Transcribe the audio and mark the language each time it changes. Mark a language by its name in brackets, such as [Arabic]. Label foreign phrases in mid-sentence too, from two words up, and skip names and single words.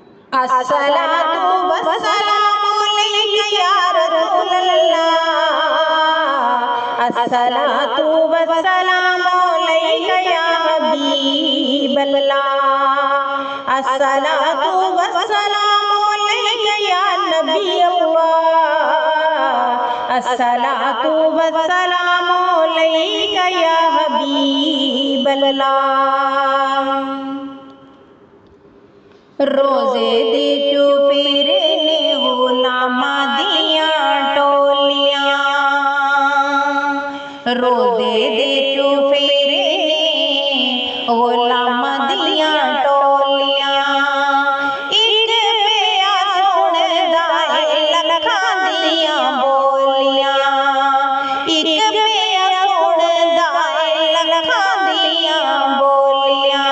[Arabic] الصلاة والسلام عليك يا رسول الله، الصلاة والسلام عليك يا حبيب الله، الصلاة والسلام عليك يا نبي الله، الصلاة والسلام عليك يا حبيب الله. [Punjabi] روضے دی چوفیرے نے غلاماں دیاں ٹولیاں، روضے دی چوفیرے نے غلاماں دیاں ٹولیاں، اک پیا سندا ہے لکھاں دیاں بولیاں، اک پیا سندا ہے لکھاں دیاں بولیاں.